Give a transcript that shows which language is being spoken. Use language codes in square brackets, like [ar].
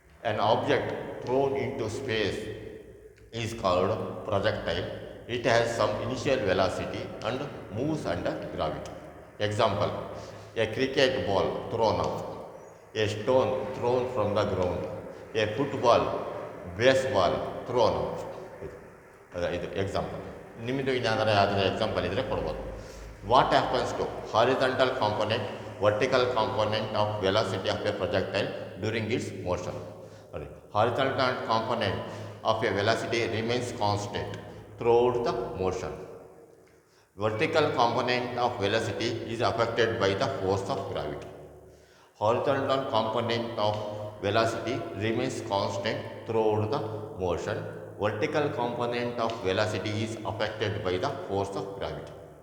[en] An object thrown into space is called projectile. It has some initial velocity and moves under gravity. Example, a cricket ball thrown up, a stone thrown from the ground, a football, baseball thrown up. [kn] ಇದು example. ನಿಮ್ಮದು ಏನಾದರೂ ಯಾವುದಾದ್ರೂ example ಇದ್ದರೆ ಕೊಡ್ಬೋದು. [en] What happens to horizontal component, vertical component of velocity of a projectile during its motion? ನೋಡಿ, horizontal component of a velocity remains constant throughout the motion. Vertical component of velocity is affected by the force of gravity. Horizontal component of velocity remains constant throughout the motion. Vertical component of velocity is affected by the force of gravity.